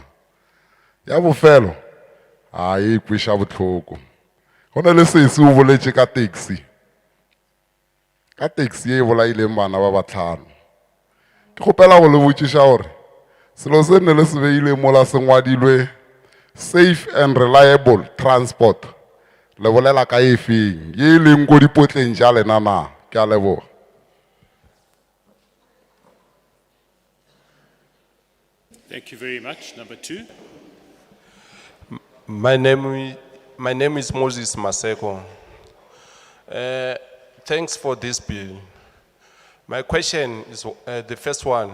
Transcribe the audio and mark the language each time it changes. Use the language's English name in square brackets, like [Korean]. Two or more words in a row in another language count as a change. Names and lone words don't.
[Northern Sotho] Ya bofelo a e kweša bohloko go ne le sese o boletše ka taxi e bolaileng bana ba bahlano Ke kgopela go le botšiša gore selo se ne le se beile mola se ngwadilwe [English] safe and reliable transport [Northern Sotho] le bolela ka efeng ye e leng ko dipotleng tša lena na? Ke a leboga. [English] Thank you very much. Number 2. My name is Moses Maseko. Thanks for this bill. My question is the first one.